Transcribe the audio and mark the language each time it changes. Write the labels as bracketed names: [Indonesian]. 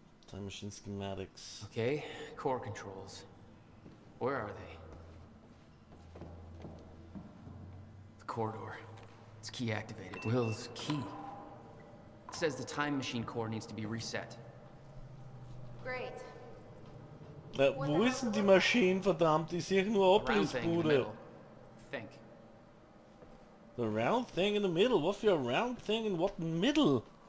[English] Time machine schematics. Okay, core controls. Where are they? The corridor. It's key activated. Will's key. It says the time machine core needs to be reset. Great. [German] Wo ist denn die Maschine, verdammt? Ich sehe nur [English] Round thing in the [German] Abrissbude. [English] middle. Think. The round thing in the middle? What for a round thing in what middle?